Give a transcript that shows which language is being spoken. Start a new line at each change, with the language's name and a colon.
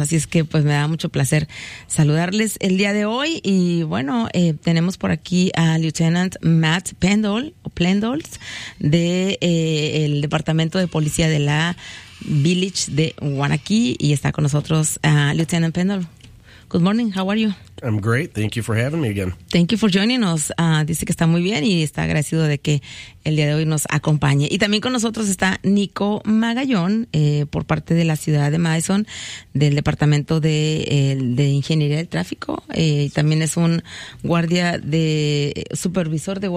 Spanish: Así es que pues me da mucho placer saludarles el día de hoy. Y bueno, tenemos por aquí a Lieutenant Matt Plendolz de el Departamento de Policía de la Village de Wanaki, y está con nosotros Lieutenant Pendle.
English: Good morning, how are you? I'm great, thank you for having me again. Thank you for joining us.
Spanish: Dice que está muy bien y está agradecido de que el día de hoy nos acompañe. Y también con nosotros está Nico Magallón, por parte de la ciudad de Madison, del Departamento de Ingeniería del Tráfico. También es un guardia de supervisor de...